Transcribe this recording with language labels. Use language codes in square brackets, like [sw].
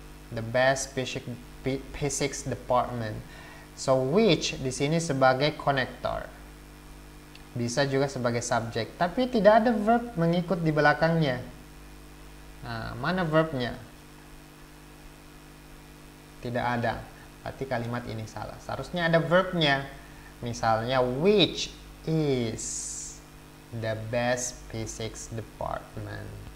[en] The best physics department. [id] So which di sini sebagai konektor. Bisa juga sebagai subjek, tapi tidak ada verb mengikut di belakangnya. Nah, mana verbnya? Tidak ada. Berarti kalimat ini salah. Seharusnya ada verbnya. Misalnya, [en] which is the best physics department.